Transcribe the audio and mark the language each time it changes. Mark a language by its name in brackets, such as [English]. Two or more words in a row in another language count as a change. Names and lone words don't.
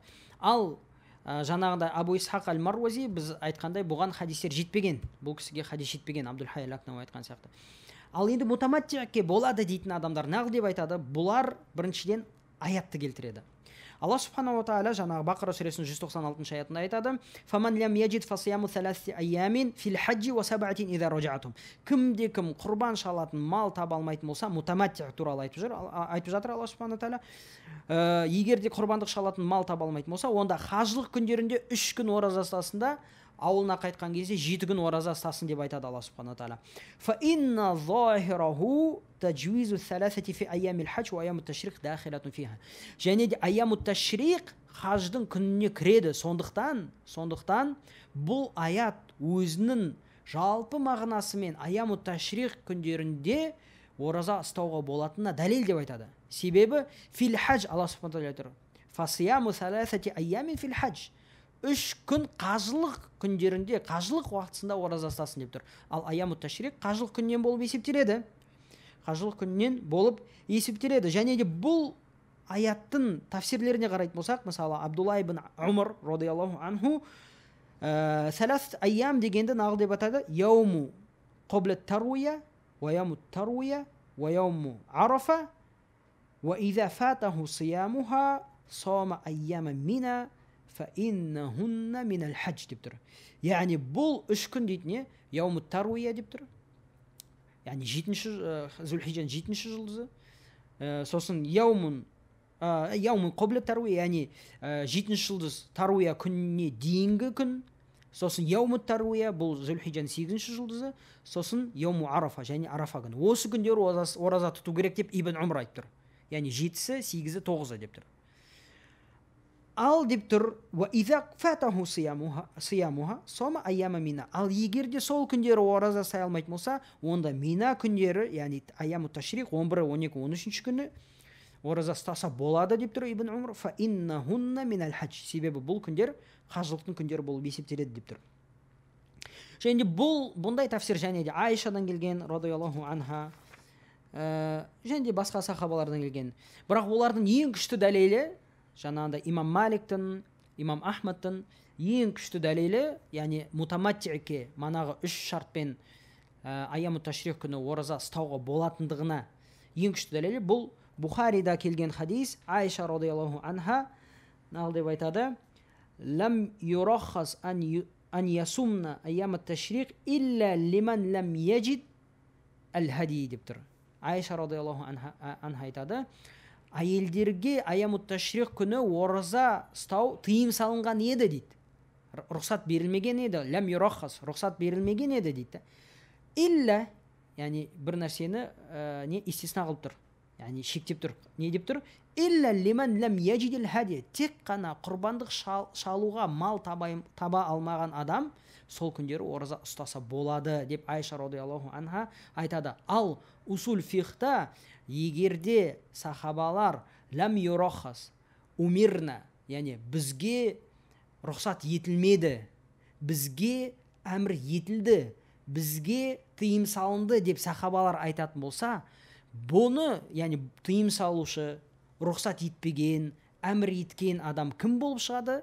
[Kazakh] Ал жаңағыдай Абу Исхақ аль-Марвази біз айтқандай бұған хадистер жетпеген. Бұл кісіге хадис жетпеген, Абдул-Хай ал-Лакнауи айтқан сияқты. Ал енді мутаматтиъке болады дейтін адамдар нағыл деп айтады. Бұлар біріншіден аятты келтіреді. Алла [Arabic] سبحانه وتعالى [Kazakh] жаңағы Бақара сүресінің 196 аятында айтады: [Arabic] "فمن لم يجد فصيام ثلاثة أيام في الحج وسبعة إذا رجعتم". [Kazakh] Кімде кім құрбан шалатын мал таба алмайтын болса, мутаматтиъ туралы айтып жатыр Алла [Arabic] سبحانه وتعالى. [Kazakh] Егер де құрбандық шалатын мал таба алмайтын болса, онда хажылық күндерінде 3 күн ораза ұстасын да, ауылына қайтқан кезде 7 күн ораза ұстасын деп айтады Алла [Arabic] سبحانه وتعالى. فإن ظاهره تجويز ثلاثة في أيام الحج وأيام التشريق داخلة فيها. [Kazakh] Және де [Arabic] أيام التشريق [Kazakh] хаждың күніне кіреді. Сондықтан бұл аят өзінің жалпы мағынасымен [Arabic] أيام التشريق [Kazakh] күндерінде ораза ұстауға болатынына дәлел деп айтады. [Arabic] Себебі في الحج، الله سبحانه وتعالى فصيام ثلاثة أيام في الحج. [Kazakh] 3 күн қажылық күндерінде, қажылық уақытысында ораза ұстасын деп тұр. Ал [Arabic] أيام التشريق [Kazakh] қажылық күннен болып есептеледі. Және де бұл аяттың тафсирлеріне қарайтын болсақ, мысалы Абдулла ибн Умар [Arabic] رضي الله عنه ثلاث أيام [Kazakh] дегенді нағыл деп атады: [Arabic] يوم قبل التروية، ويوم التروية، ويوم عرفة، وإذا فاته صيامها صام أيام منى فإنهن من الحج [Kazakh] деп тұр. Яғни бұл 3 күн дейтіне [Arabic] يوم التروية [Kazakh] деп тұр. Яғни Зүл-Хиджаның 7-ші жұлдызы. Сосын [Arabic] يوم قبل التروية, [Kazakh] яғни 7-ші жұлдыз таруя күніне дейінгі күн. Сосын [Arabic] يوم التروية, [Kazakh] бұл Зүл-Хиджаның 8-ші жұлдызы. Сосын [Arabic] يوم عرفة, [Kazakh] және арафа күні. Осы күндер ораза тұту керек деп Ибн Умар айтып тұр. Яғни 7-сі, 8-і, 9-і деп тұр. Ал деп тұр, [Arabic] وإذا فاته صيامها صام أيام منى. [Kazakh] Ал егер де сол күндері ораза сай алмайтын болса, онда мина күндері, яғни [Arabic] أيام التشريق [Kazakh] 11, 12, 13 күні ораза ұстаса болады деп тұр Ибн Умар. [Arabic] فإنهن من الحج. [Kazakh] Себебі бұл күндер қажылықтың күндері болып есептеледі деп тұр. Және бұндай тафсир және де Айшадан келген [Arabic] رضي الله عنها, [Kazakh] және де басқа сахабалардан келген. Бірақ олардың ең күшті дәлелі жаңағында имам Маликтің, имам Ахмадтың ең күшті дәлелі, яғни мутаматтиъке, манағы 3 шартпен [Arabic] أيام التشريق [Kazakh] күні ораза ұстауға болатындығына ең күшті дәлелі бұл Бухарида келген хадис. Айша [Arabic] رضي الله عنها [Kazakh] нағыл деп айтады: [Arabic] لم يرخص أن يصمن أيام التشريق إلا لمن لم يجد الهدي [Kazakh] деп тұр. Айша [Arabic] رضي الله عنها [Kazakh] айтады: әйелдерге [Arabic] أيام التشريق [Kazakh] күні ораза ұстау тыйым салынған еді дейді. Рұқсат берілмеген еді. [Arabic] لم يرخص, [Kazakh] рұқсат берілмеген еді дейді. Илля, яғни бір нәрсені истисна қылып тұр. Яғни шектеп тұр. Не деп тұр? [Arabic] إلا لمن لم يجد الهدي. [Kazakh] Тек қана құрбандық шалуға мал таба алмаған адам сол күндері ораза ұстаса болады деп Айша [Arabic] رضي الله عنها [Kazakh] айтады. Ал усул фихта егерде сахабалар [Arabic] لم يرخص أمرنا, [Kazakh] яғни бізге рұқсат етілмеді, бізге әмір етілді, бізге тыйым салынды деп сахабалар айтатын болса, бұны, яғни тыйым салушы, рұқсат етпеген, әмір еткен адам кім болып шығады?